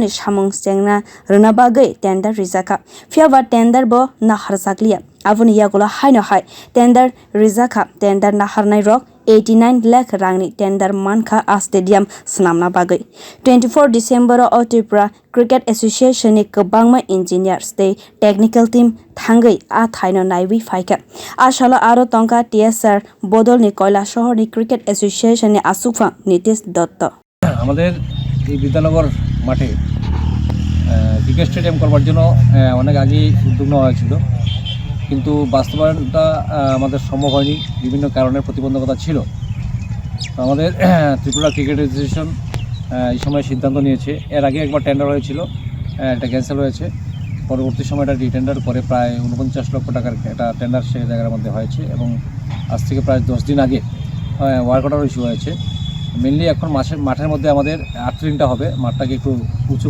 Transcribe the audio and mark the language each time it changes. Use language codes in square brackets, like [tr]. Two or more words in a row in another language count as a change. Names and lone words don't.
[trp] Shamung Sengna Runabagai Tender Rizaka Fiaba Tender Bo Naharzaklia Avoni Yagulo Haino Hai Tender Rizaka Tender Naharnai Rock 89 lakh rangni tender manka a stadium snamna bagai 24 December o Tripura Cricket Association ni kabangma engineers te [en] technical team [trp] thangwi a thaino naiwi faika ashala aro tongka tsr bodol ni koilasohor ni Cricket Association ni asukfa nitish dotto [bn] আমাদের এই বিদ্যানগর মাঠে ক্রিকেট স্টেডিয়াম করবার জন্য অনেক আগে উদ্যোগ নেওয়া হয়েছিল কিন্তু বাস্তবায়নটা আমাদের সম্ভব হয়নি বিভিন্ন কারণের প্রতিবন্ধকতা ছিল তো আমাদের ত্রিপুরা ক্রিকেট অ্যাসোসিয়েশন এই সময় সিদ্ধান্ত নিয়েছে এর আগে একবার টেন্ডার হয়েছিল এটা ক্যান্সেল হয়েছে পরবর্তী সময় এটা রিটেন্ডার করে প্রায় 49 লক্ষ টাকার একটা টেন্ডার সেই জায়গার মধ্যে হয়েছে এবং আজ থেকে প্রায় 10 দিন আগে [en] work order issue [bn] হয়েছে মেনলি এখন মাঠের মধ্যে আমাদের আর্ট্রিংটা হবে মাঠটাকে একটু উঁচু